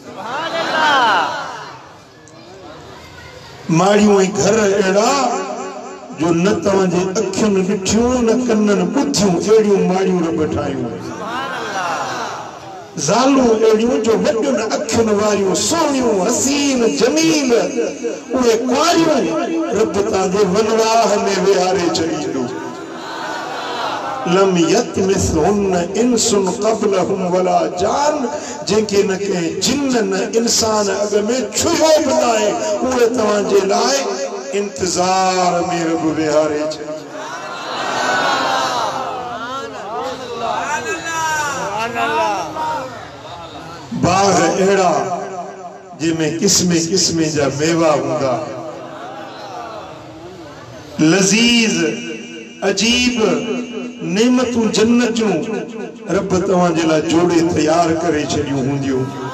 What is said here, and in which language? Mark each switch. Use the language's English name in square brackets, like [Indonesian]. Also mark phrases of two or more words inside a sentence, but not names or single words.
[Sindhi] माड़ियों ऐं घर अहिड़ा जो न तव्हांजे अखियुनि ॾिठियूं न कननि ॿुधियूं, अहिड़ियूं माड़ियूं रब ठाहियूं। ज़ालूं अहिड़ियूं जो वॾियुनि अखियुनि वारियूं, सोहणियूं, हसीन, जमील, उहे कुआरियूं रब तव्हांजे वनवाह में विहारे छॾींदो। [Arabic] لم يطمثهن إنس قبلهم ولا جان, [Sindhi] जेके न के जिन्न न इंसान अॻ में छुयो बि नाहे, उहे तव्हांजे लाइ इंतज़ार में रब विहारे छॾी। बाग अहिड़ा जंहिंमें क़िस्मे क़िस्मे जा मेवा हूंदा, लज़ीज़ अजीब नेमतूं जन्नत जूं रब तव्हांजे लाइ जोड़े तैयार करे छॾियूं हूंदियूं।